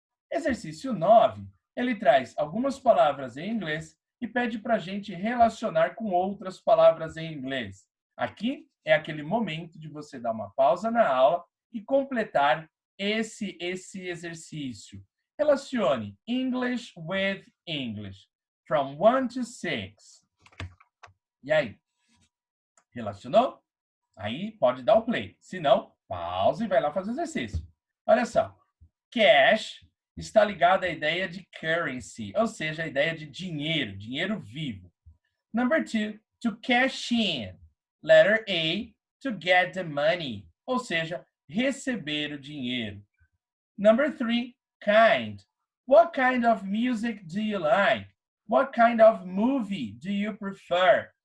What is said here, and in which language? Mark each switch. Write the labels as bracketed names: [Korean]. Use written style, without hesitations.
[Portuguese] Exercício 9, ele traz algumas palavras em inglês e pede para a gente relacionar com outras palavras em inglês. Aqui é aquele momento de você dar uma pausa na aula e completar esse exercício. Relacione [English] English with English, from 1 to 6. [Portuguese] E aí? Relacionou? Aí pode dar o play. Se não, pausa e vai lá fazer o exercício. Olha só. Cash está ligado à ideia de currency, ou seja, a ideia de dinheiro, dinheiro vivo. [English] Number 2, to cash in. Letter A, to get the money, [Portuguese] ou seja, receber o dinheiro. [English] Number 3, kind. What kind of music do you like? What kind of movie do you prefer?